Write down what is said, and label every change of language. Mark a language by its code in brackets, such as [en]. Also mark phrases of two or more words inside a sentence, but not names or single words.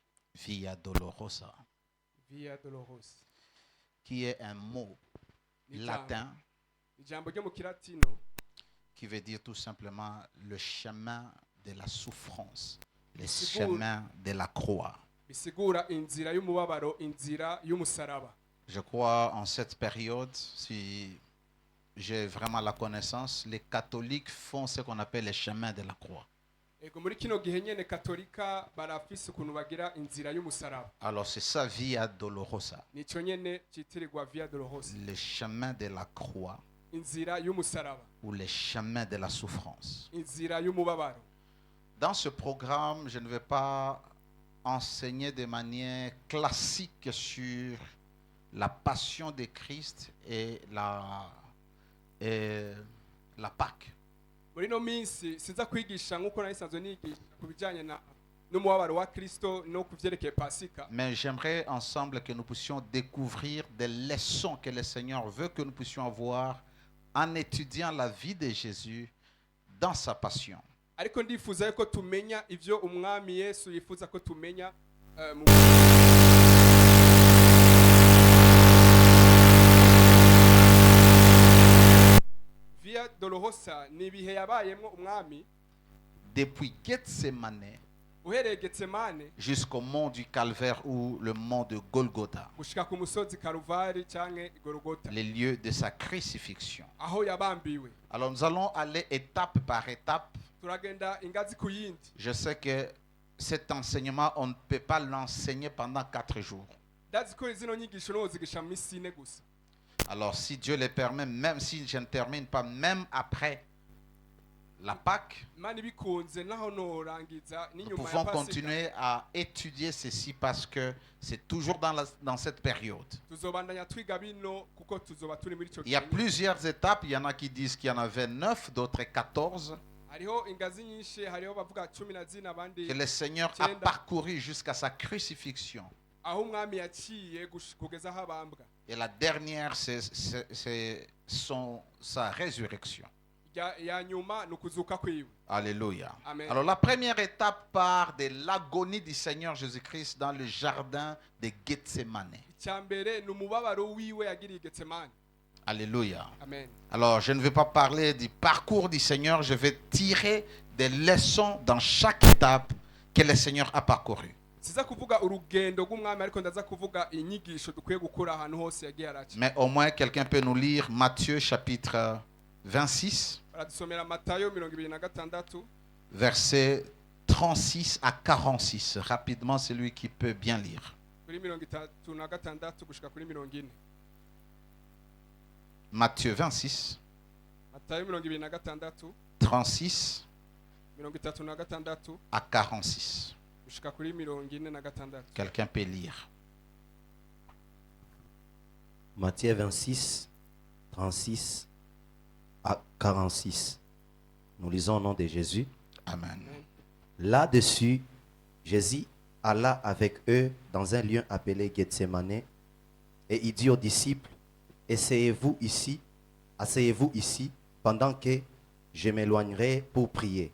[fr] Via Dolorosa, Via Dolorosa qui est un mot latin [rn] ijambo ryo mu kilatino [fr] qui veut dire tout simplement le chemin de la souffrance, le [rn] Bisigura- [fr] chemin de la croix. [rn] bisigura inzira y'umubabaro, inzira y'umusaraba. [fr] Je crois en cette période, si j'ai vraiment la connaissance, les catholiques font ce qu'on appelle le chemin de la croix. [rn] Ego muri kino gihe nyene katolika barafise ukuntu bagira inzira y'umusaraba. [fr] Alors c'est ça, Via Dolorosa, [rn] Nico nyene citirirwa Via Dolorosa, [fr] le chemin de la croix [rn] inzira y'umusaraba, [fr] ou le chemin de la souffrance. [rn] inzira y'umubabaro. [fr] Dans ce programme, je ne vais pas enseigner de manière classique sur la passion de Christ et la Pâque. [rn] Muri no minsi siza kwigisha nkuko nayisanzwe nigisha ku bijanye n'umubabaro wa Kristo no kuvyerekeye Pasika. [fr] Mais j'aimerais ensemble que nous puissions découvrir des leçons que le Seigneur veut que nous puissions avoir en étudiant la vie de Jésus dans sa passion. [rn] Ariko ndifuza yuko tumenya ivyo umwami Yesu yifuza ko tumenya mu Via Dolorosa ni ibihe yabayemwo umwami [fr] Depuis Gethsemane [rn] uhereye Getsemane [fr] jusqu'au mont du Calvaire ou le mont de Golgotha, [rn] gushika ku musozi Karuvari canke Golgotha, [fr] les lieux de sa crucifixion. [rn] aho yabambiwe. [fr] Alors nous allons aller étape par étape. [rn] Turagenda ingazi ku yindi. [fr] Je sais que cet enseignement, on ne peut pas l'enseigner pendant 4 jours. [rn] Ndazi ko zino nyigisho nozigisha mu misi ine gusa. [fr] Alors si Dieu le permet, même si je ne termine pas, même après la Pâque, [rn] Imana ibikunze naho norangiza [fr] nous [rn] n'inyuma ya [fr] pouvons [rn] Pasika. [fr] continuer à étudier ceci parce que c'est toujours dans cette période. [rn] Tuzobandanya twiga bino kuko tuzoba turi muri ico [fr] Il y a [rn] gihe. [fr] plusieurs étapes. Il y en a qui disent qu'il y en avait 9, d'autres 14, [rn] Hariho ingazi nyinshi, hariho bavuga 10 abandi [fr] que le Seigneur a parcouru jusqu'à sa crucifixion. [rn] aho umwami yaciye kugeza aho abambwa. [fr] Et la dernière, c'est sa résurrection. [rn] Ya nyuma nukuzuka kwiwe. [fr] Alléluia. Amen. Alors la première étape part de l'agonie du Seigneur Jésus-Christ dans le jardin de Gethsemane. [rn] Icyambere numubabaro wiwe yagiriye Getsemane. [fr] Alléluia. Amen. Alors je ne vais pas parler du parcours du Seigneur, je vais tirer des leçons dans chaque étape que le Seigneur a parcouru. [rn] Siza kuvuga urugendo rw'umwami ariko ndaza kuvuga inyigisho dukwiye gukura ahantu hose yagiye araca. [fr] Mais au moins quelqu'un peut nous lire Matthieu chapitre 26, [rn] Baradusomera Matayo 26 [fr] versets 36 à 46. Rapidement, celui qui peut bien lire. [rn] kuri 36 gushika kuri 40. [fr] Matthieu 26, [rn] Matayo 26 [fr] 36 [rn] 36 [fr] à 46. [rn] gushika kuri 46. [fr] Quelqu'un peut lire. Matthieu 26, 36 à 46. Nous lisons au nom de Jésus. Amen. Là-dessus, Jésus alla avec eux dans un lieu appelé Gethsemane et il dit aux disciples, asseyez-vous ici pendant que je m'éloignerai pour prier.